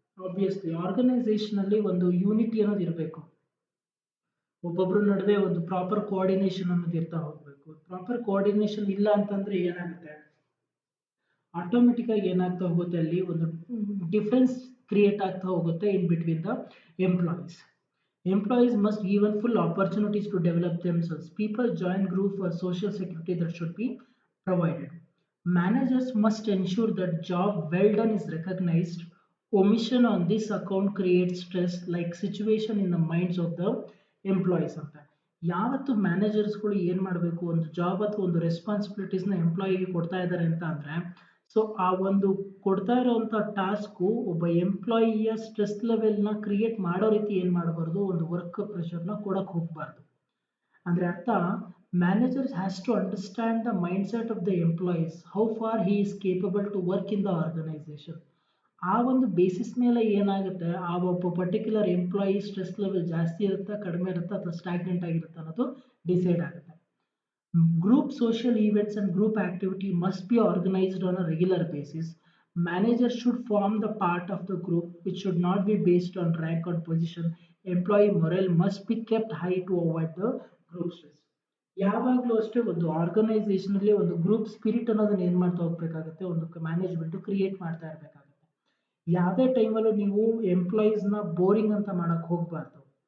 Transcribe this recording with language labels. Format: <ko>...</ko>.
<kn>Obviously organisation ಅಲ್ಲಿ ಒಂದು unity ಅನ್ನೋದು ಇರಬೇಕು, ಒಬ್ಬೊಬ್ರ ನಡುವೆ ಒಂದು ಪ್ರಾಪರ್ ಕೋಆರ್ಡಿನೇಷನ್ ಅನ್ನೋದು ಇರ್ತಾ ಹೋಗ್ಬೇಕು. ಪ್ರಾಪರ್ ಕೋಆರ್ಡಿನೇಷನ್ ಇಲ್ಲ ಅಂತಂದ್ರೆ ಏನಾಗುತ್ತೆ, ಆಟೋಮೆಟಿಕ್ ಆಗಿ ಏನಾಗ್ತಾ ಹೋಗುತ್ತೆ, ಅಲ್ಲಿ ಒಂದು ಡಿಫರೆನ್ಸ್ ಕ್ರಿಯೇಟ್ ಆಗ್ತಾ ಹೋಗುತ್ತೆ</kn> <en>In between the employees. Employees must given full opportunities to develop themselves. People join group for social security that should be provided. Managers must ensure that job well done is recognized. Omission on this account creates stress like situation in the minds of the employees ಅಂತ.</en> <kn>ಯಾವತ್ತು ಮ್ಯಾನೇಜರ್ಸ್ಗಳು ಏನು ಮಾಡಬೇಕು, ಒಂದು job ಅಥವಾ ಒಂದು ರೆಸ್ಪಾನ್ಸಿಬಿಲಿಟೀಸ್ನ ಎಂಪ್ಲಾಯಿಗೆ ಕೊಡ್ತಾ ಇದ್ದಾರೆ ಅಂತ ಅಂದರೆ, ಸೊ ಆ ಒಂದು ಕೊಡ್ತಾ ಇರೋವಂಥ ಟಾಸ್ಕು ಒಬ್ಬ ಎಂಪ್ಲಾಯಿಯ ಸ್ಟ್ರೆಸ್ ಲೆವೆಲ್ನ ಕ್ರಿಯೇಟ್ ಮಾಡೋ ರೀತಿ ಏನು ಮಾಡಬಾರ್ದು, ಒಂದು ವರ್ಕ್ ಪ್ರೆಷರ್ನ ಕೊಡಕ್ಕೆ ಹೋಗಬಾರ್ದು. ಅಂದರೆ ಅರ್ಥ,</kn> <en>Managers has to understand the mindset of the employees, how far he is capable to work in the organisation.</en> <kn>ಆ ಒಂದು ಬೇಸಿಸ್ ಮೇಲೆ ಏನಾಗುತ್ತೆ, ಆ ಒಬ್ಬ ಪರ್ಟಿಕ್ಯುಲರ್ ಎಂಪ್ಲಾಯಿ ಸ್ಟ್ರೆಸ್ ಲೆವೆಲ್ ಜಾಸ್ತಿ ಇರುತ್ತಾ, ಕಡಿಮೆ ಇರುತ್ತಾ, ಅಥವಾ ಸ್ಟಾಗ್ನೆಂಟ್ ಆಗಿರುತ್ತೆ ಅನ್ನೋದು ಡಿಸೈಡ್ ಆಗುತ್ತೆ.</kn> <en>Group social events and group activity must be organized on a regular basis. Managers should form the part of the group, which should not be based on rank or position. Employee morale must be kept high to avoid the group stress.</en> <kn>ಯಾವಾಗಲೂ ಅಷ್ಟೇ ಒಂದು ಆರ್ಗನೈಸೇಷನಲ್ಲಿ ಒಂದು group spirit ಅನ್ನೋದನ್ನ ಏನು ಮಾಡ್ತಾ ಹೋಗ್ಬೇಕಾಗುತ್ತೆ, ಒಂದು management create ಮಾಡ್ತಾ ಇರಬೇಕಾಗುತ್ತೆ. ಯಾವುದೇ ಟೈಮಲ್ಲೂ ನೀವು ಎಂಪ್ಲಾಯೀಸ್ನ ಬೋರಿಂಗ್ ಅಂತ ಮಾಡಕ್ಕೆ ಹೋಗಬಾರ್ದು.</kn>